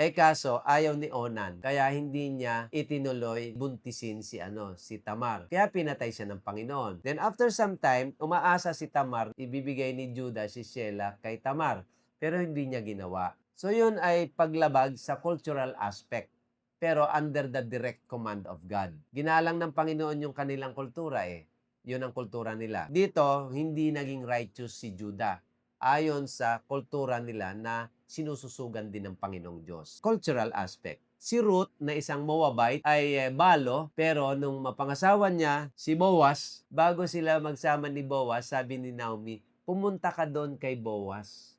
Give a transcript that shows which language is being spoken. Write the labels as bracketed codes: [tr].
[tl] Kaso, ayaw ni Onan, kaya hindi niya itinuloy buntisin si Tamar. Kaya pinatay siya ng Panginoon. [en] Then after some time, [tl] umaasa si Tamar, ibibigay ni Judah si Shelah kay Tamar. Pero hindi niya ginawa. So yun ay paglabag sa [en] cultural aspect. Pero under the direct command of God. [tl] Ginalang ng Panginoon yung kanilang kultura Yun ang kultura nila. Dito, hindi naging righteous si Judah. Ayon sa kultura nila na sinususugan din ng Panginoong Diyos. [en] Cultural aspect. [tl] Si Ruth na isang Moabite ay balo, pero nung mapangasawa niya si Boaz, bago sila magsama ni Boaz, sabi ni Naomi, pumunta ka doon kay Boaz.